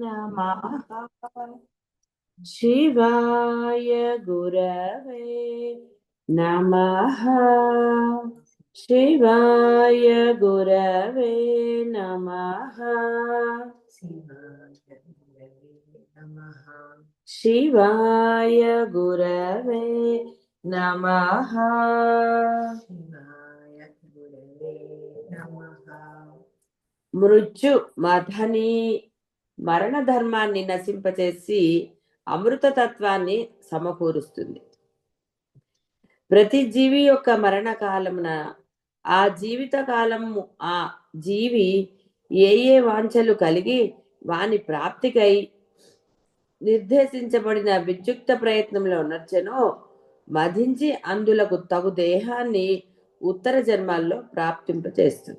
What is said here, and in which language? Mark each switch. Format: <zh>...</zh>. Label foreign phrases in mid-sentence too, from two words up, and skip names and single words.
<sa>नमः। शिवाय गुरवे नमः। शिवाय गुरवे नमः। शिवाय गुरवे नमः।</sa> <te>మృత్యు మథని మరణ ధర్మాన్ని నశింపచేసి అమృతతత్వాన్ని సమకూరుస్తుంది. ప్రతి జీవి యొక్క మరణ కాలమున ఆ జీవిత కాలము ఆ జీవి ఏ ఏ వాంఛలు కలిగి వాని ప్రాప్తికై నిర్దేశించబడిన విద్యుక్త ప్రయత్నంలో నర్చనో మధించి అందులకు తగు దేహాన్ని ఉత్తర జన్మాల్లో ప్రాప్తింపచేస్తుంది.</te>